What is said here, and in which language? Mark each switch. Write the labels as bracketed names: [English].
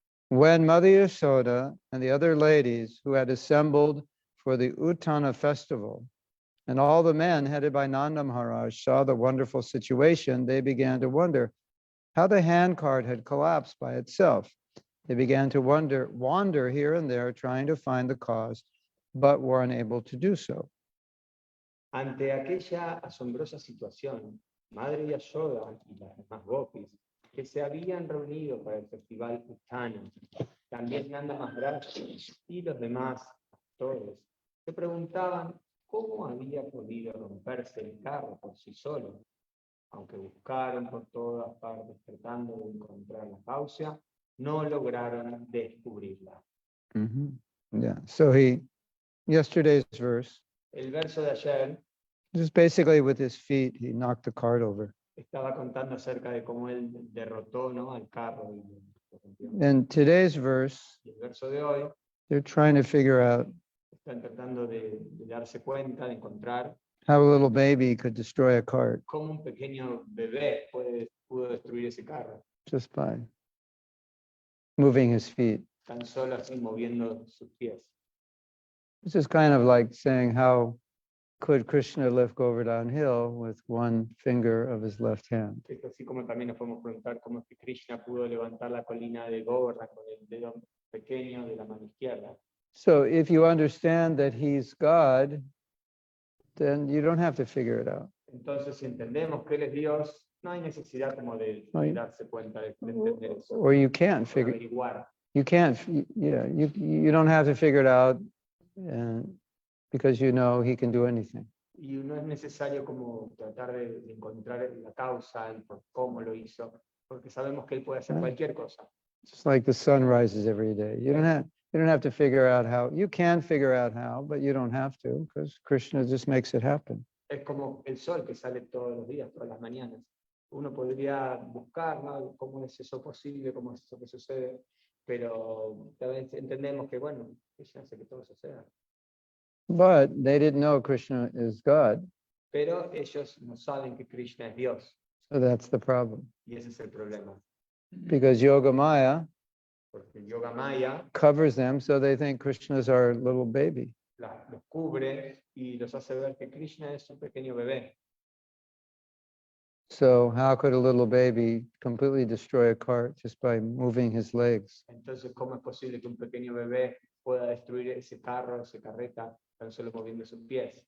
[English] When Mother Yaśodā and the other ladies who had assembled for the utthāna festival, and all the men headed by Nanda Mahārāja saw the wonderful situation, they began to wonder how the handcart had collapsed by itself. They began to wander here and there, trying to find the cause, but were unable to do so. [Spanish] Ante aquella asombrosa situación, Madre Yaśodā y las demás gopis que se habían reunido para el festival utthāna, también Nanda Mahārāja y los demás actores, se preguntaban cómo había podido romperse el carro por sí solo. Aunque buscaron por todas partes tratando de encontrar la causa, no lograron descubrirla. [English] Yeah. So yesterday's verse, [Spanish] El verso de ayer [English] just basically with his feet, he knocked the cart over. [Spanish] estaba contando acerca de cómo él derrotó, ¿no?, al carro. [English] And today's verse, [Spanish] Y el verso de hoy [English] they're trying to figure out [Spanish] están tratando de darse cuenta, de encontrar [English] how a little baby could destroy a cart [Spanish] cómo un pequeño bebé pudo destruir ese carro, [English] just by moving his feet. [Spanish] tan solo así moviendo sus pies. [English] This is kind of like saying, how could Krishna lift Govardhan Hill with one finger of his left hand? [Spanish] Es así como también nos podemos preguntar cómo es que Krishna pudo levantar la colina de Govardhan con el dedo pequeño de la mano izquierda. [English] So if you understand that he's God, then you don't have to figure it out. [Spanish] Entonces, si entendemos que Él es Dios, no hay necesidad como de No, darse cuenta de entender eso, [English] Or you can't [Spanish] de [English] figure, [Spanish] averiguar. [English] You can't, yeah, you don't have to figure it out because you know he can do anything. [Spanish] Y no es necesario como tratar de encontrar la causa, el por cómo lo hizo, porque sabemos que él puede hacer cualquier cosa. [English] Just like the sun rises every day. You don't have to figure out how. You can figure out how, but you don't have to, because Krishna just makes it happen. [Spanish] Es como el sol que sale todos los días, todas las mañanas. Uno podría buscar, ¿no? ¿Cómo es eso posible? ¿Cómo es eso que sucede? Pero también entendemos que, bueno, Krishna hace que todo suceda. [English] But they didn't know Krishna is God. [Spanish] Pero ellos no saben que Krishna es Dios. [English] So that's the problem. [Spanish] Y ese es el problema. [English] Because Yoga Maya [Spanish] Porque el Yoga Maya [English] covers them so they think Krishna is our little baby. [Spanish] los cubre y los hace ver que Krishna es un pequeño bebé. [English] So how could a little baby completely destroy a cart just by moving his legs? [Spanish] Entonces, ¿cómo es posible que un pequeño bebé pueda destruir ese carro, esa carreta, tan solo moviendo sus pies?